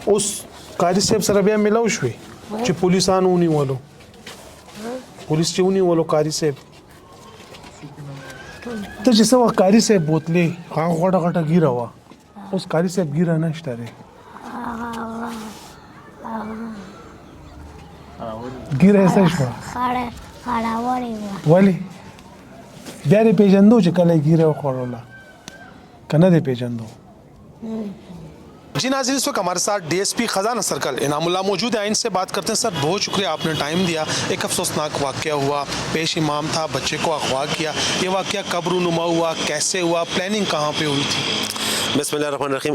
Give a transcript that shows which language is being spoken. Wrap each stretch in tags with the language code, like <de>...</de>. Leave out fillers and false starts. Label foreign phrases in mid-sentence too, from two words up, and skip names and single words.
<ps>اوس قاری صاحب سره بیا ملاو شوې چې پولیسانو ونیولو پولیس چې ونیولو قاری صاحب ته چې څه وخت قاری صاحب بوتلې هغه غټه غټه ګیره وه اوس قاری صاحب ګیره نشته دی ګیره یې څه شوه خړاوړې وه ولې بیا دې پېژندو چې کله یې ګیره وخوړله که نه دې پېژندو</ps> <ur>جی ناظرین اس وقت ہمارے ساتھ ڈی ایس پی خزانہ سرکل انعام اللہ موجود ہیں. ان سے بات کرتے ہیں. سر بہت شکریہ آپ نے ٹائم دیا. ایک افسوسناک واقعہ ہوا, پیش امام تھا, بچے کو اغوا کیا, یہ واقعہ کب رونما ہوا, کیسے ہوا, پلاننگ کہاں پہ ہوئی تھی؟</ur> <ar>بسم اللہ الرحمن الرحیم.</ar>